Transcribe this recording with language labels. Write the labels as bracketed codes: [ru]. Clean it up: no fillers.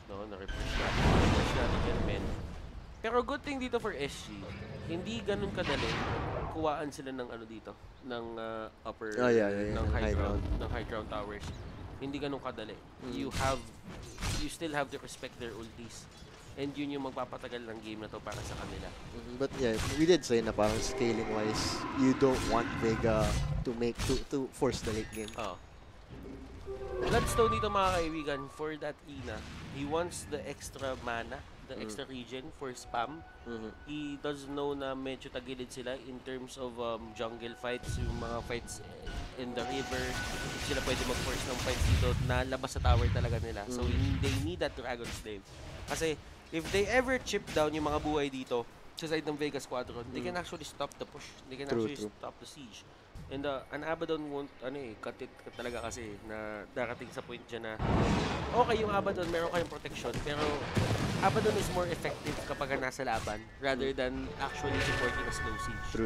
[tl] No, na-refresh natin yan, men. Pero good thing dito for SG, hindi ganun kadali kuwaan sila ng dito, ng upper, ng high ground towers. Hindi ganun kadali. [en] You still have to respect their ultis. [tl] And yun yung magpapatagal ng game na to para sa kanila. [en] But yeah, we did say na parang scaling wise, you don't want VEGA to force the late game. Bloodstone dito mga kaibigan, for that Ina, he wants the extra mana, the extra regen for spam. He does know [tl] na medyo tagilid sila [en] in terms of jungle fights, yung mga fights in the river. [tl] Hindi sila pwede mag-force ng fights dito na labas sa tower talaga nila. [en] So they need that Dragon Slave. Kasi if they ever chip down yung mga buhay dito sa side ng VEGA Squadron, they can actually stop the push. They can actually stop the siege. And an Abaddon won't, cut it talaga [tl] kasi na darating sa point dyan [en] na okay yung Abaddon, meron kayong protection, pero Abaddon is more effective kapag nasa laban rather than actually supporting a slow siege.